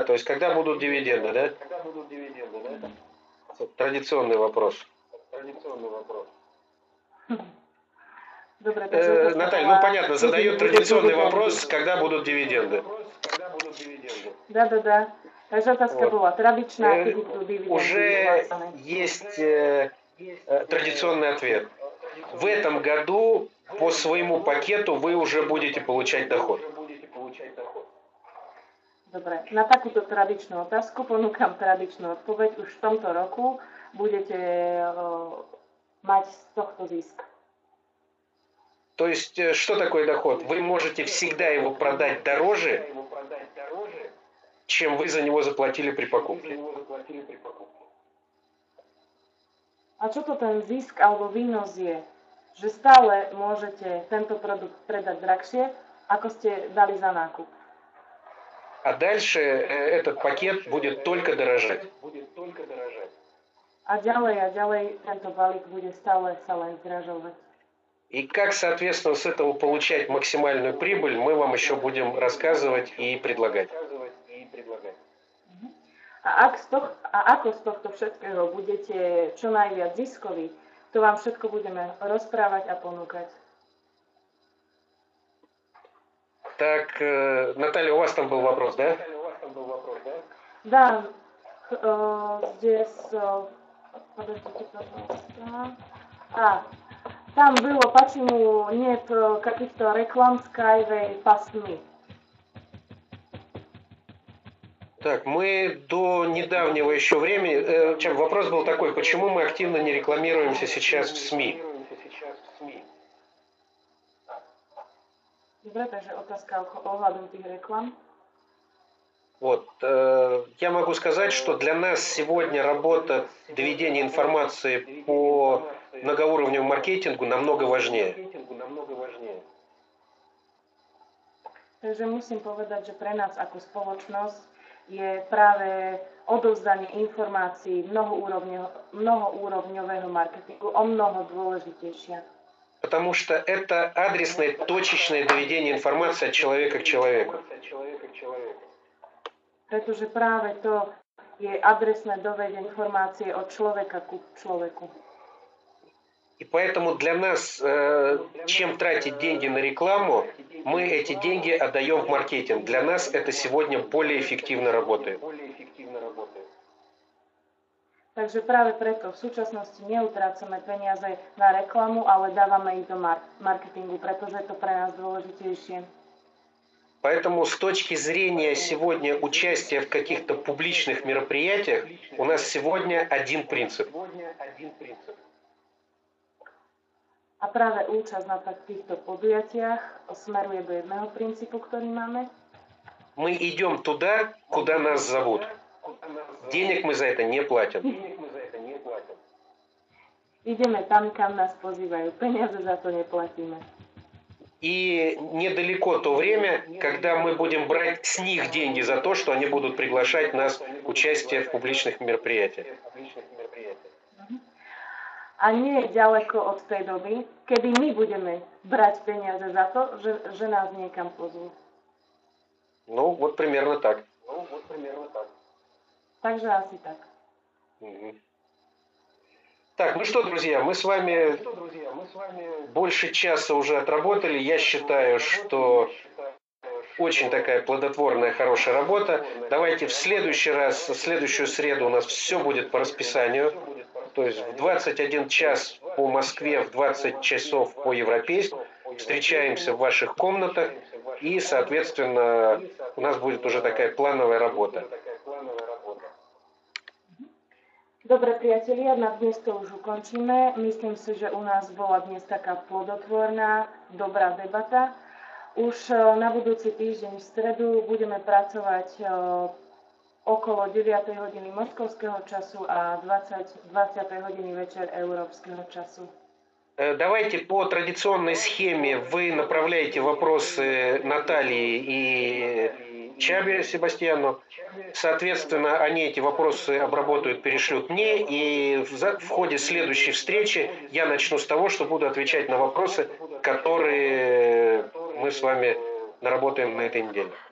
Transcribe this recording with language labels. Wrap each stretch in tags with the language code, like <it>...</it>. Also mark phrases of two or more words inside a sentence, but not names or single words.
<ru>То есть, когда будут дивиденды, да? Традиционный вопрос. Добре, Наталья, понятно, задает традиционный вопрос, когда будут дивиденды. Да.</ru> <sk>Takže otázka bola tradičná, kedy budú dividendy.</sk> <ru>Уже есть традиционный ответ. в этом году по своему пакету вы уже будете получать доход?</ru> <sk>Dobre, na takúto tradičnú otázku ponúkam tradičnú odpoveď. Už v tomto roku budete mať z tohto zisk.</sk> <ru>То есть, что такое доход? Вы можете всегда его продать дороже, чем вы за него заплатили при покупке.</ru> <sk>A čo to ten zisk alebo výnos je? Že stále môžete tento produkt predať drahšie, ako ste dali za nákup.</sk> <ru>А дальше этот пакет будет только дорожать.</ru> <sk>A ďalej tento balík bude stále sa len zdražovať.</sk> <ru>И как, соответственно, с этого получать максимальную прибыль, мы вам еще будем рассказывать и предлагать.</ru> <sk>A ako z tohto všetkého budete čo najviac ziskoví, to vám všetko budeme rozprávať a ponúkať.</sk> <ru>Так, Наталья, у вас там был вопрос, да? Да, здесь, подождите, пожалуйста. Там было, почему нет каких-то реклам Skyway пасми. Так, мы до недавнего еще времени, вопрос был такой, почему мы активно не рекламируемся сейчас в СМИ?</ru> <sk>Dobre, takže otázka ohľadom tých reklam.</sk> <ru>Вот, я могу сказать, что для нас сегодня работа доведения информации по многоуровневому маркетингу намного важнее.</ru> <sk>Takže musím povedať, že pre nás ako spoločnosť je práve odovzdanie informácií mnohoúrovňového marketingu o mnoho dôležitejšia.</sk> <ru>Потому что это адресное, точечное доведение информации от человека к человеку.</ru> <sk>Pretože práve to je adresné dovedenie informácie od človeka ku človeku.</sk> <ru>И поэтому для нас, чем тратить деньги на рекламу, мы эти деньги отдаем в маркетинг. Для нас это сегодня более эффективно работает.</ru> <sk>Takže práve preto v súčasnosti neutrácame peniaze na reklamu, ale dávame ich do marketingu, pretože je to pre nás dôležitejšie.</sk> <ru>Поэтому с точки зрения сегодня участия в каких-то публичных мероприятиях у нас сегодня один принцип.</ru> <sk>A práve účasť na takýchto podujatiach smeruje do jedného princípu, ktorý máme.</sk> <ru>Мы идем туда, куда нас зовут. Денег мы за это не платим.</ru> <sk>Ideme tam, kam nás pozývajú. Peniaze za to neplatíme.</sk> <ru>И недалеко то время, когда мы будем брать с них деньги за то, что они будут приглашать нас к участию в публичных мероприятиях.</ru> <sk>A nie je ďaleko od tej doby, kedy my budeme brať peniaze za to, že nás niekam pozvú.</sk> <ru>Ну, вот примерно так.</ru> <sk>Takže asi tak.</sk> <ru>Так, ну что, друзья, мы с вами больше часа уже отработали. Я считаю, что очень такая плодотворная, хорошая работа. Давайте в следующий раз, в следующую среду у нас все будет по расписанию. То есть в 21 час по Москве, в 20 часов по европейску. Встречаемся в ваших комнатах. И, соответственно, у нас будет уже такая плановая работа.</ru> <sk>Dobre, priatelia, na dnes to už ukončíme. Myslím si, že u nás bola dnes taká plodotvorná, dobrá debata. Už na budúci týždeň v stredu budeme pracovať okolo 9. hodiny moskovského času a 20. hodiny večer európskeho času.</sk> <ru>Давайте по традиционной схеме вы направляете вопросы Наталье и Чабе Себастьяну. Соответственно, они эти вопросы обработают, перешлют мне. И в ходе следующей встречи я начну с того, что буду отвечать на вопросы, которые мы с вами наработаем на этой неделе.</ru>